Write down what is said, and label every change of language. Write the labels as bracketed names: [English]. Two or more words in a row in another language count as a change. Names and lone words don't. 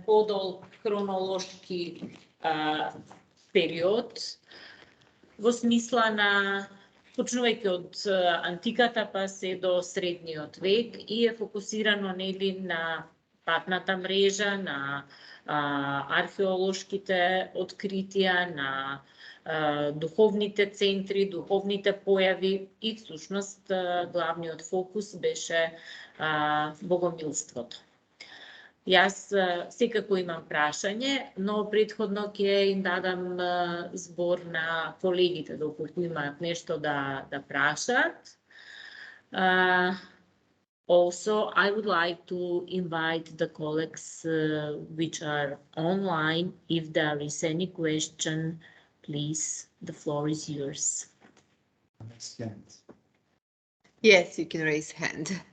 [Macedonian] подолг хронолошки период во смисла на почнувајќи од антиката па се до средниот век и е фокусирано нели на патната мрежа, на археолошките откритија, на духовните центри, духовните појави и всушност главниот фокус беше богомилството. Јас секако имам прашање, но претходно ќе им дадам збор на колегите доколку имаат нешто да прашаат. [English] Also, I would like to invite the colleagues which are online. If there is any question, please, the floor is yours. Yes, you can raise hand.